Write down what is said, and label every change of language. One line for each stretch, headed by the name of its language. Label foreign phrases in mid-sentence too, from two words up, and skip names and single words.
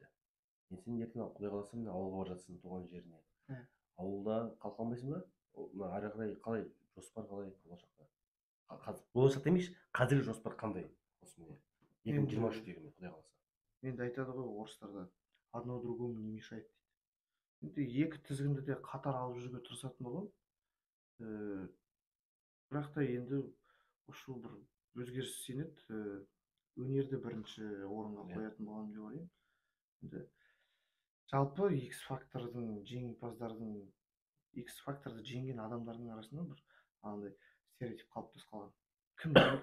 Kazakh: Мен сен ертең Құдай қаласа мына ауылға бара жатсың, туған жеріне. Ауылда қалқанбайсың ба? Мына ары қарай қалай жоспар, қалай болашақта? Болашақта емес, қазіргі жоспар қандай? Осы міне 2023-тегі мен Құдай қаласа. Енді айтады ғой орыстарда,
Russian: одно другому не мешает дейді.
Kazakh: Енді екі тізгінді де қатар алып жүруге тырысатын боламын. Бірақ та енді осы бір өзгеріс сенеді. Өнерді бірінші орынға қоятын боламын деп ойлаймын. Енді жалпы X Factor'дың жеңімпаздардың, X Factor'ды жеңген адамдардың арасында бір андай стереотип қалыптасып қалған.